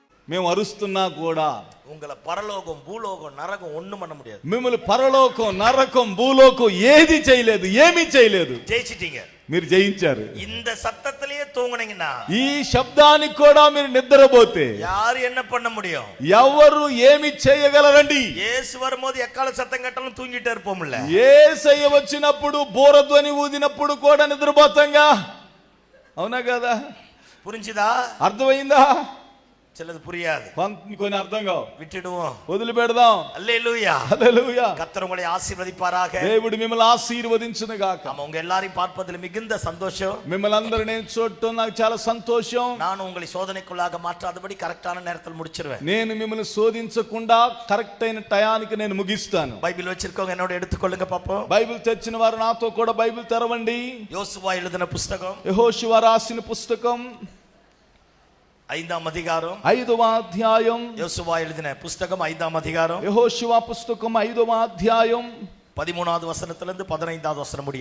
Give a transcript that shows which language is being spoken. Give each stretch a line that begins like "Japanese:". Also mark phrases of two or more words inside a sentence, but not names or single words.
Telugu: మేము అరుస్తున్నా కూడా
Tamil: உங்களை பரலோகம் பூலோகம் நரகம் ஒண்ணும் பண்ண முடியாது.
Telugu: మిమ్మల్ని పరలోకం నరకం భూలోకం ఏది చేయలేదు, ఏమీ చేయలేదు.
Tamil: జయించిட்டீங்க,
Telugu: మీరు జయించారు.
Tamil: இந்த சத்தத்திலேயே தூங்குனீங்கன்னா,
Telugu: ఈ శబ్దానికి కూడా మీరు నిద్రపోతే
Tamil: யாரு என்ன பண்ண முடியும்?
Telugu: ఎవరు ఏమి చేయగలరండి?
Tamil: యేసు வரும்போது எக்காள சத்தம் கட்டாலனி தூங்கிட்டே இருப்போம்ல.
Telugu: యేసయ్య వచ్చినప్పుడు బోరధ్వని ఊదినప్పుడు కూడా నిద్రపోతాంగా, అవునా కదా?
Tamil: పురించిదా?
Telugu: అర్థమైందా?
Tamil: சிலது புரியாது,
Telugu: కొన్ని అర్థం కావు,
Tamil: విట్టిడుவோம்,
Telugu: వదిలిపెడదాం. హల్లెలూయా, హల్లెలూయా.
Tamil: கர்த்தர் உங்களை ஆசீர்வதிப்பாராக.
Telugu: దేవుడు మిమ్మల్ని ఆశీర్వదించును గాక.
Tamil: ஆமா, உங்க எல்லாரையும் பார்ப்பதில் மிகுந்த சந்தோஷம்.
Telugu: మిమ్మల్ని అందరూ నేను చూడటం నాకు చాలా సంతోషం.
Tamil: நான் உங்களை சோதனைக்குள்ளாக மாற்றாதபடி కరెక్టాన நேரத்தில் முடிச்சிருவேன்.
Telugu: నేను మిమ్మల్ని శోధించకుండా కరెక్ట్ అయిన టయానికి నేను ముగిస్తాను.
Tamil: బైబిల్ வச்சிருக்கவங்க என்னோட எடுத்துக்கொள்ளுங்க பாப்போம்.
Telugu: బైబిల్ తెచ్చిన వారు నాతో కూడా బైబిల్ తెరవండి.
Tamil: యోసువా எழுதின పుస్తకం,
Telugu: యెహోషువ రాసిన పుస్తకం 5వ అధ్యాయం, 5వ అధ్యాయం.
Tamil: యోసువా எழுதின పుస్తకం 5వ అధ్యాయం,
Telugu: యెహోషువ పుస్తకం 5వ అధ్యాయం
Tamil: 13వ వచనத்திலிருந்து 15వ వచనం முடிய,